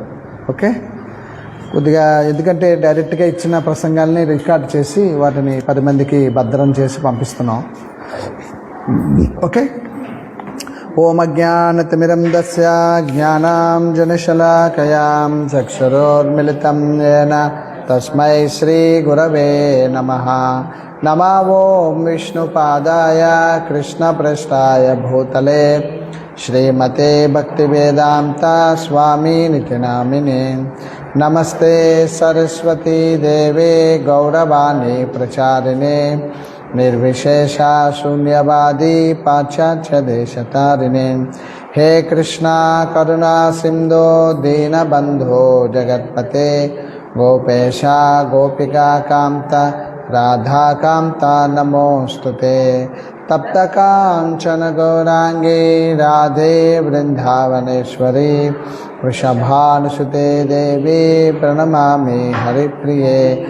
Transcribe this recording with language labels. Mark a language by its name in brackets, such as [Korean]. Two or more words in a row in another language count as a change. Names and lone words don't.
[Telugu] ఓకే, కొద్దిగా ఎందుకంటే డైరెక్ట్గా ఇచ్చిన ప్రసంగాల్ని రికార్డ్ చేసి వాటిని 10 మందికి భద్రం చేసి పంపిస్తున్నాం. [Sanskrit] ఓకే. ओं अज्ञानतिमिरान्धस्य ज्ञानाञ्जनशलाकयां चक्षुरोन्मिलितं येन तस्मै श्री गुरवे नमः. नमो ओं विष्णुपादाय कृष्णप्रष्टाय भूतले श्रीमते भक्तिवेदान्त स्वामिनिति नामिने नमस्ते सरस्वती देवे गौरवाणि प्रचारिणे निर्विशेष शून्यवादि पाश्चात्य देशतारिणे हे कृष्ण करुणा सिन्धो दीनबन्धो जगत्पते गोपेश गोपिका कान्त राधाकान्त नमोस्तुते तप्त काञ्चन गौराङ्गे राधे वृन्दावनेश्वरि वृषभानुसुते देवि प्रणमामि हरिप्रिये